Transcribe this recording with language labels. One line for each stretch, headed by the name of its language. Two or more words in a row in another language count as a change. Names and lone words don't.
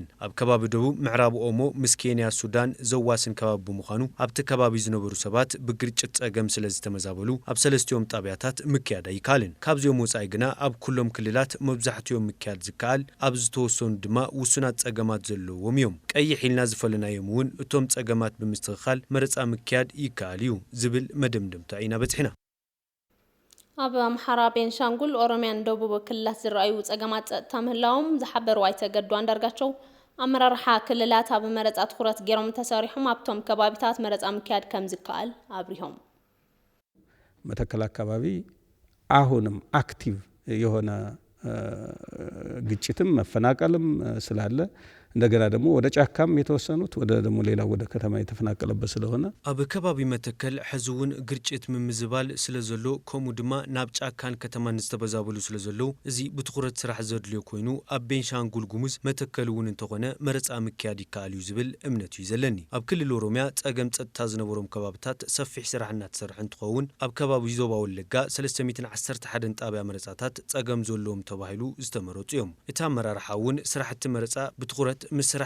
Tigrinya: ኣብ ከባቢ ደቡብ ምዕራብ ኦሞ ምስ ኬንያ ሱዳን ዘዋስን ከባቢ ብምዃኑ ኣብቲ ከባቢ ዝነበሩ ሰባት ብግርጭት ጸገም ስለ ዝተመዛበሉ ኣብ ሰለስቲኦም ጣብያታት ምክያድ ኣይካልን ካብዚኦም ወጻኢ ግና ኣብ ኩሎም ክልላት መብዛሕትኦም ምክያድ ዝከኣል ኣብ ዝተወሰኑ ድማ ውሱናት ጸገማት ዘለዎም እዮም ቀይሕ ኢልና ዝፈለናዮም እውን እቶም ጸገማት ብምስትኽኻል መረጻ ምክያድ ይከኣል እዩ ዝብል መደምደምታ ኢና በጽሒና ኣብ ኣምሓራ ቤንሻንጉል ኦሮሚያን ደቡብ ክልላት ዝረኣዩ ጸገማት ጸጥታ ምህላዎም ዝሓበሩ ኣይተገዱ አንዳርጋቸው ኣመራርሓ ክልላት ኣብ መረጻ ትኩረት ገይሮም ተሰሪሖም ኣብቶም ከባቢታት መረጻ ምክያድ ከም ዝከኣል አብሪሆም
Amharic: መተከል አካባቢ አሁንም አክቲቭ የሆነ ግጭትም መፈናቀልም ስላለ እንደገና ደግሞ ወደ ጫካም የተወሰኑት ወደ ደግሞ ሌላ ወደ ከተማ የተፈናቀለበት ስለሆነ
Tigrinya: ኣብ ከባቢ መተከል ሕዝውን ግርጭት ምምዝባል ስለዘሎ ከምኡ ድማ ናብ ጫካን ከተማን ዝተበዛበሉ ስለዘሎ እዚ ብትኩረት ስራሕ ዘድልዮ ኮይኑ ኣብ ቤንሻንጉል ጉሙዝ መተከል እውን እንተኾነ መረጻ ምክያድ ይከኣል እዩ ዝብል እምነት እዩ ዘለኒ ኣብ ክልል ኦሮሚያ ጸገም ጸጥታ ዝነበሮም ከባቢታት ሰፊሕ ስራሕ እናተሰርሐ እንትኸውን ኣብ ከባቢ ዞባ ወለጋ 311 ጣብያ መረጻታት ጸገም ዘለዎም ተባሂሉ ዝተመረጹ እዮም እቲ ኣመራርሓ እውን ስራሕቲ መረጻ ብትኩረት ምስራሕ